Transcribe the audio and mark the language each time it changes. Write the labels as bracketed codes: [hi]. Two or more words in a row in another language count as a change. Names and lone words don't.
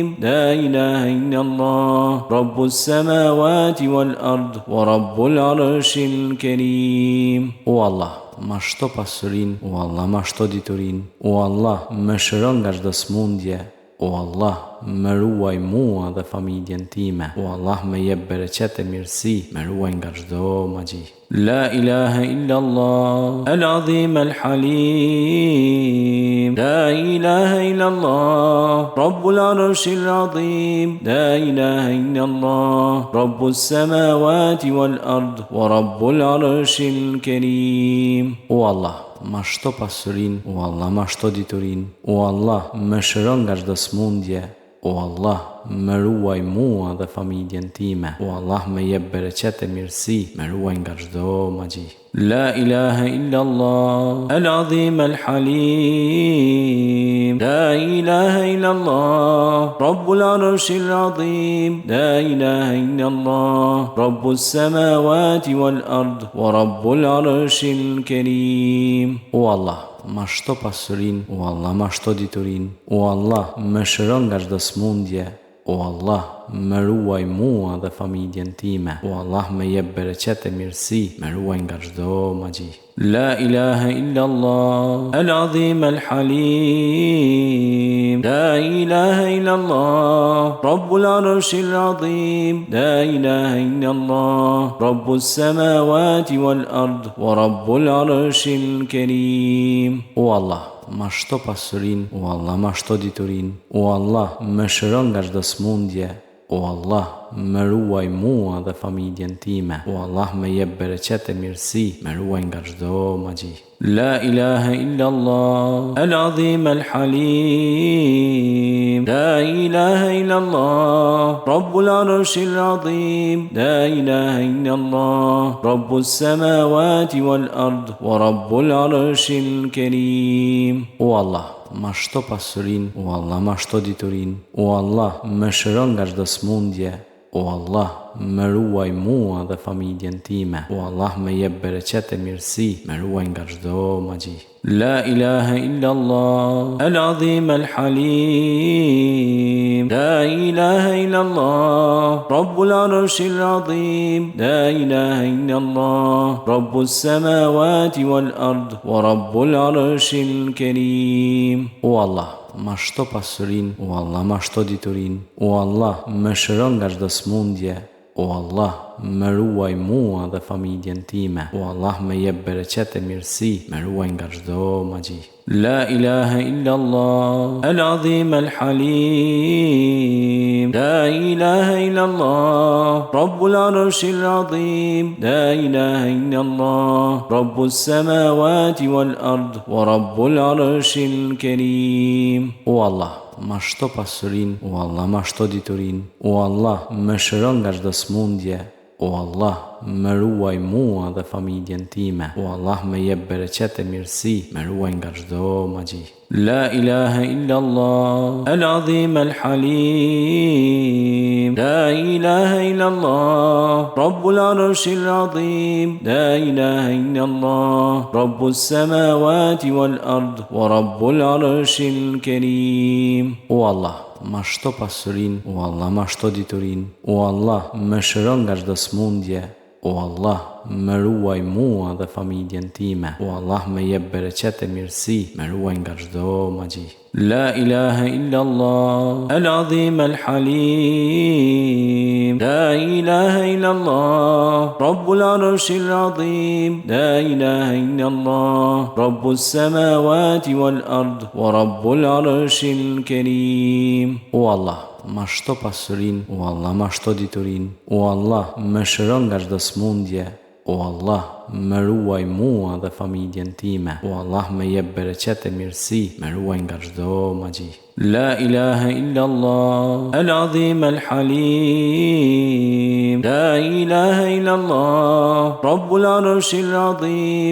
[ar] لا إله إلا الله رب السماوات والأرض ورب العرش الكريم. [sq] O Allah, ma shto pasurin, o Allah, ma shto diturin, o Allah, më shëron nga çdo smundje, o Allah, më ruaj mua dhe familjen time, o Allah, më jep bereqet e mirësi, më ruaj nga çdo magji. [ar] لا إله إلا الله العظيم الحليم. لا إله إلا الله رب العرش العظيم. لا إله إلا الله رب السماوات والأرض ورب العرش الكريم. [sq] O Allah, ma shto pasurin, o Allah, ma shto diturin, o Allah, më shëron nga çdo smundje, o Allah, më ruaj mua dhe familjen time, o Allah, më jep bereqet e mirësi, më ruaj nga çdo magji. [ar] لا إله إلا الله العظيم الحليم. لا إله إلا الله رب العرش العظيم. لا إله إلا الله رب السماوات والأرض ورب العرش الكريم. [sq] O Allah, ma shto pasurin, o Allah, ma shto diturin, o Allah, më shëron nga çdo smundje, o Allah, më ruaj mua dhe familjen time, o Allah, më jep bereqet e mirësi, më ruaj nga çdo magji. [ar] لا إله إلا الله العظيم الحليم. لا إله إلا الله رب العرش العظيم. لا إله إلا الله رب السماوات والأرض ورب العرش الكريم. [sq] O Allah, ma shto pasurin, o Allah, ma shto diturin, o Allah, më shëron nga çdo smundje, o Allah, më ruaj mua dhe familjen time, o Allah, më jep bereqet e mirësi, më ruaj nga çdo magji. [ar] لا إله إلا الله العظيم الحليم. لا إله إلا الله رب العرش العظيم. لا إله إلا الله رب السماوات والأرض ورب العرش الكريم. [sq] O Allah, ma shto pasurin, o Allah, ma shto diturin, o Allah, më shëron nga çdo smundje, o Allah, më ruaj mua dhe familjen time. O Allah, më jep bereqet e mirësi, më ruaj nga çdo magji. [ar] لا إله إلا الله العظيم الحليم. لا إله إلا الله رب العرش العظيم. لا إله إلا الله رب السماوات والأرض ورب العرش الكريم. [sq] O Allah, ma shto pasurin, o Allah, ma shto diturin, o Allah, më shëron nga çdo smundje, o Allah, më ruaj mua dhe familjen time, o Allah, më jep bereqet e mirësi, më ruaj nga çdo magji. [ar] لا إله إلا الله العظيم الحليم. لا إله إلا الله رب العرش العظيم. لا إله إلا الله رب السماوات والأرض ورب العرش الكريم. [sq] O Allah, ma shto pasurin, o Allah, ma shto diturin, o Allah, më shëron nga çdo smundje, o Allah, më ruaj mua dhe familjen time, o Allah, më jep bereqet e mirësi, më ruaj nga çdo magji. [ar] لا إله إلا الله العظيم الحليم. لا إله إلا الله رب العرش العظيم. لا إله إلا الله رب السماوات والأرض ورب العرش الكريم. [sq] O Allah, ma shto pasurin, o Allah, ma shto diturin, o Allah, më shëron nga çdo smundje, o Allah, më ruaj mua dhe familjen time, o Allah, më jep bereqet e mirësi, më ruaj nga çdo magji. [ar] لا إله إلا الله العظيم الحليم. لا إله إلا الله رب العرش العظيم. لا إله إلا الله رب السماوات والأرض ورب العرش الكريم. [sq] O Allah, ma shto pasurin, o Allah, ma shto diturin, o Allah, më shëron nga çdo smundje, o Allah, më ruaj mua dhe familjen time, o Allah, më jep bereqet e mirësi, më ruaj nga çdo magji. [ar] لا إله إلا الله العظيم الحليم. لا إله إلا الله رب العرش العظيم.